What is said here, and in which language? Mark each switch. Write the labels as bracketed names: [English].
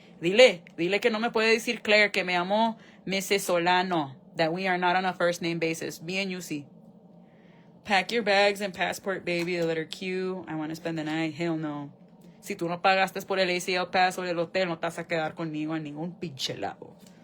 [Spanish] Dile que no me puede decir Claire, que me amo Mrs. Solano. [English] That we are not on a first name basis. Me and you see. Pack your bags and passport, baby. The letter Q. I want to spend the night. Hell no. [Spanish] Si tú no pagaste por el ACL pass o el hotel, no te vas a quedar conmigo en ningún pinche lado.